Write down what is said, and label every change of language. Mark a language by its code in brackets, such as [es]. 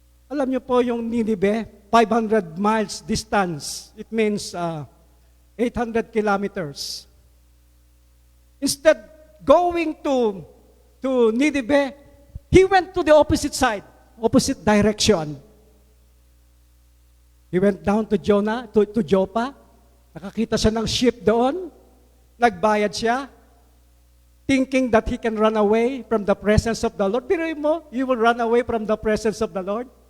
[tl] Alam niyo po yung Nineveh, 500 miles distance. [en] It means 800 kilometers. Instead, going to Nineveh, he went to the opposite side, opposite direction. He went down to Joppa. [tl] Nakakita siya ng ship doon. Nagbayad siya. [en] Thinking that he can run away from the presence of the Lord. [tl] Biruin mo, [en] you will run away from the presence of the Lord?